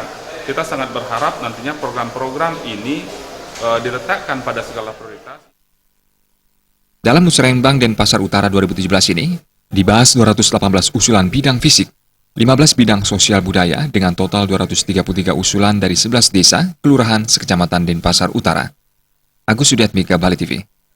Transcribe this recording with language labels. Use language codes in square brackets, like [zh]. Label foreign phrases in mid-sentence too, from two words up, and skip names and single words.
[id] Kita sangat berharap nantinya program-program ini diletakkan pada skala prioritas. Dalam Musrenbang Denpasar Utara 2017 ini, dibahas 218 usulan bidang fisik, 15 bidang sosial budaya dengan total 233 usulan dari 11 desa, kelurahan, sekecamatan Denpasar Utara. Agus Sudiatmika, Bali TV.